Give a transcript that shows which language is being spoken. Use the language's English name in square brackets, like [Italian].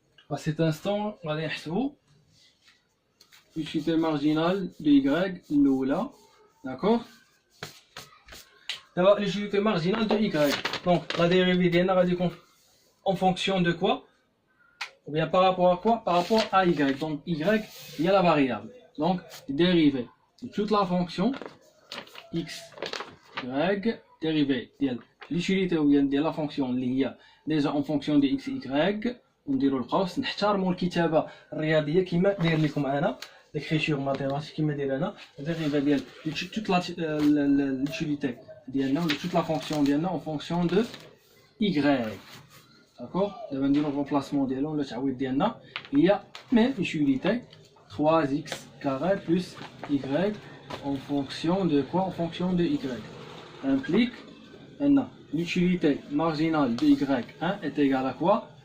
[French] à cet instant on va [Arabic] نحسبوا [French] l'utilité marginale de y là d'accord d'abord l'utilité marginale de y donc la dérivée [Arabic] ديالنا غادي يكون [French] en fonction de quoi? Ou bien par rapport à quoi? Par rapport à y. Donc y, il y a la variable. Donc dérivée de toute la fonction x, y, dérivée de l'utilité ou bien de la fonction اللي هي déjà en fonction de x, y. [Arabic] ونديروا القوس نحترموا الكتابة الرياضية كما داير لكم أنا [French] l'écriture mathématique [Arabic] كما داير أنا dérivée ديال [French] toute l'utilité [Arabic] ديالنا ou toute la fonction ديالنا en fonction de y. [French] D'accord? [Arabic] دابا نديرو الريمبلاسمون ديالو ولا التعويض ديالنا هي [French] même utilité 3x carré plus y en fonction de quoi? En fonction de y implique maintenant l'utilité marginale de y1 est égale à quoi?